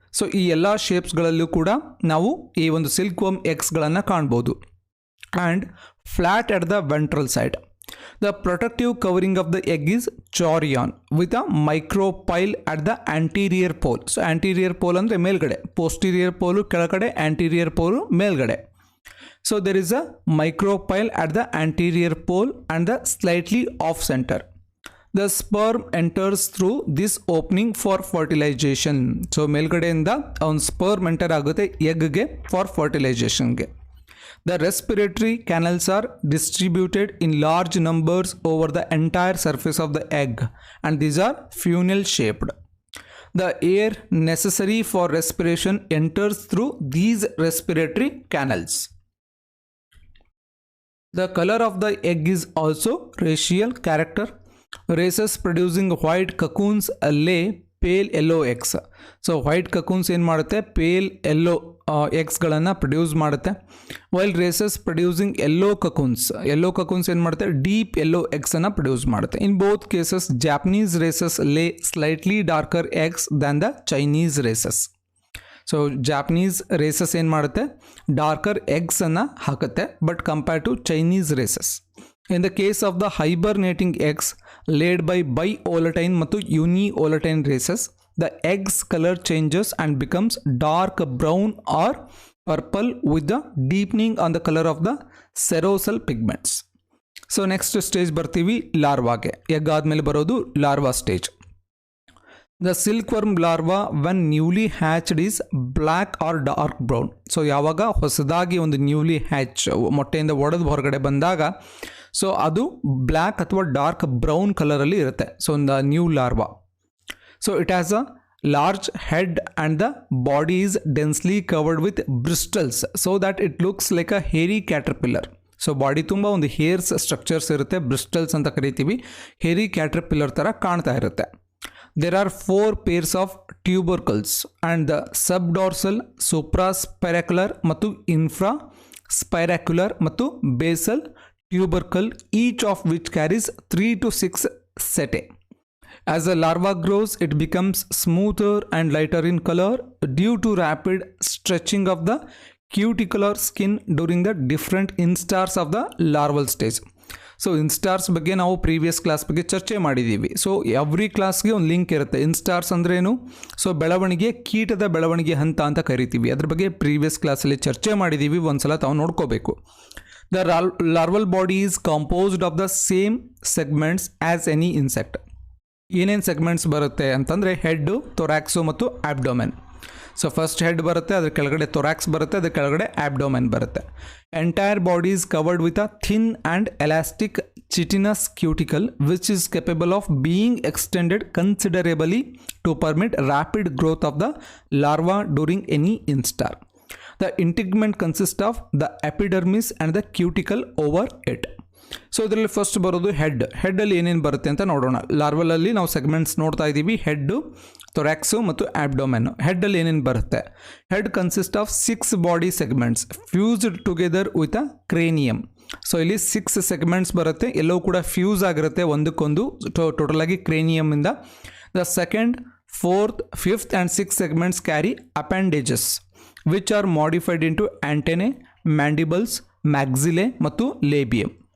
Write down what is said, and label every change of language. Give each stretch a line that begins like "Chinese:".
Kannada: So ಈ ಎಲ್ಲ ಶೇಪ್ಸ್ಗಳಲ್ಲೂ ಕೂಡ ನಾವು ಈ ಒಂದು ಸಿಲ್ಕ್ವರ್ಮ್ ಎಗ್ಸ್ಗಳನ್ನು ಕಾಣ್ಬೋದು.
English: And flat at the ventral side. The protective covering of the egg is chorion with a micropyle at the anterior pole.
Kannada: So anterior pole ಅಂದರೆ ಮೇಲ್ಗಡೆ, ಪೋಸ್ಟೀರಿಯರ್ ಪೋಲು ಕೆಳಗಡೆ, ಆಂಟೀರಿಯರ್ ಪೋಲು ಮೇಲ್ಗಡೆ.
English: So there is a micropyle at the anterior pole and the slightly off center. The sperm enters through this opening for fertilization.
Kannada: So ಮೇಲ್ಗಡೆಯಿಂದ ಒಂದು sperm enter ಆಗುತ್ತೆ ಎಗ್ಗೆ for ಫರ್ಟಿಲೈಸೇಷನ್ಗೆ.
English: The respiratory canals are distributed in large numbers over the entire surface of the egg and these are funnel shaped. The air necessary for respiration enters through these respiratory canals. The color of the egg is also racial character. Races producing white cocoons lay pale yellow eggs.
Kannada: So white ಕಕೂನ್ಸ್ ಏನು ಮಾಡುತ್ತೆ, pale yellow ಎಗ್ಸ್ಗಳನ್ನು produce ಮಾಡುತ್ತೆ. While races producing yellow ಕಕೂನ್ಸ್ ಏನು ಮಾಡುತ್ತೆ, deep yellow ಎಗ್ಸನ್ನು produce ಮಾಡುತ್ತೆ.
English: In both cases Japanese races lay slightly darker eggs than the Chinese races.
Kannada: So Japanese races ಏನು ಮಾಡುತ್ತೆ, darker ಎಗ್ಸನ್ನು ಹಾಕುತ್ತೆ.
English: But compare to Chinese races In the case of the hibernating eggs laid by bivolatile ಮತ್ತು univolatile races, the eggs color changes and becomes dark brown or purple with the deepening on the color of the serosal pigments. So next stage
Kannada: ಬರ್ತೀವಿ ಲಾರ್ವಾಗೆ. Egg ಆದಮೇಲೆ ಬರೋದು larva stage.
English: The silkworm larva when newly hatched is black or dark brown.
Kannada: So ಯಾವಾಗ ಹೊಸದಾಗಿ ಒಂದು newly hatch ಮೊಟ್ಟೆಯಿಂದ ಒಡೆದು ಹೊರಗಡೆ ಬಂದಾಗ ಸೊ ಅದು ಬ್ಲ್ಯಾಕ್ ಅಥವಾ ಡಾರ್ಕ್ ಬ್ರೌನ್ ಕಲರಲ್ಲಿ ಇರುತ್ತೆ. ಸೊ ಒಂದು new larva.
English: So it has a large head and the body is densely covered with bristles so that it looks like a hairy caterpillar.
Kannada: So body ತುಂಬ ಒಂದು hairs structures ಇರುತ್ತೆ, ಬ್ರಿಸ್ಟಲ್ಸ್ ಅಂತ ಕರಿತೀವಿ.
English: hairy caterpillar
Kannada: ಥರ ಕಾಣ್ತಾ ಇರುತ್ತೆ.
English: There are 4 pairs of tubercles and the subdorsal, supraspiracular ಮತ್ತು infraspiracular ಮತ್ತು basal tubercle, each of which carries 3 to 6 setae. As the larva grows, it becomes smoother and lighter in color due to rapid stretching of the cuticular skin during the different instars of the larval stage.
Kannada: So ಇನ್ಸ್ಟಾರ್ಸ್ ಬಗ್ಗೆ ನಾವು previous class ಬಗ್ಗೆ ಚರ್ಚೆ ಮಾಡಿದ್ದೀವಿ. So every ಕ್ಲಾಸ್ಗೆ ಒಂದು link ಇರುತ್ತೆ. ಇನ್ಸ್ಟಾರ್ಸ್ ಅಂದ್ರೇನು? So ಬೆಳವಣಿಗೆ, ಕೀಟದ ಬೆಳವಣಿಗೆ ಹಂತ ಅಂತ ಕರಿತೀವಿ. ಅದ್ರ ಬಗ್ಗೆ ಪ್ರೀವಿಯಸ್ ಕ್ಲಾಸಲ್ಲಿ ಚರ್ಚೆ ಮಾಡಿದ್ದೀವಿ, ಒಂದ್ಸಲ ತಾವು ನೋಡ್ಕೋಬೇಕು.
English: The larval body is composed of the same segments as any insect.
Kannada: ಏನೇನು ಸೆಗ್ಮೆಂಟ್ಸ್ ಬರುತ್ತೆ ಅಂತಂದರೆ ಹೆಡ್ಡು, ತೊರ್ಯಾಕ್ಸು ಮತ್ತು ಆಬ್ಡೋಮೆನ್. ಸೊ ಫಸ್ಟ್ ಹೆಡ್ ಬರುತ್ತೆ, ಅದ್ರ ಕೆಳಗಡೆ ತೊರ್ಯಾಕ್ಸ್ ಬರುತ್ತೆ, ಅದ್ರ ಕೆಳಗಡೆ ಆಬ್ಡೋಮೆನ್ ಬರುತ್ತೆ.
English: Entire body is covered with a thin and elastic chitinous cuticle which is capable of being extended considerably to permit rapid growth of the larva during any instar. The integument consists of the epidermis and the cuticle over it.
Kannada: So ಇದರಲ್ಲಿ first ಬರೋದು ಹೆಡ್ಡಲ್ಲಿ ಏನೇನು ಬರುತ್ತೆ ಅಂತ ನೋಡೋಣ. ಲಾರ್ವಲಲ್ಲಿ ನಾವು segments ನೋಡ್ತಾ ಇದ್ದೀವಿ, head, ತೊರ್ಯಾಕ್ಸು ಮತ್ತು ಆಬ್ಡೋಮೆನ್. ಹೆಡ್ಡಲ್ಲಿ ಏನೇನು ಬರುತ್ತೆ?
English: Head consist of 6 body segments fused together with a cranium.
Kannada: So ಇಲ್ಲಿ 6 ಸೆಗ್ಮೆಂಟ್ಸ್ ಬರುತ್ತೆ, ಎಲ್ಲವೂ ಕೂಡ ಫ್ಯೂಸ್ ಆಗಿರುತ್ತೆ ಒಂದಕ್ಕೊಂದು ಟೋಟಲ್ ಆಗಿ ಕ್ರೇನಿಯಮಿಂದ.
English: The second, 4th, 5th and 6th segments carry appendages which are modified into antennae, mandibles, maxillae ಮತ್ತು labium.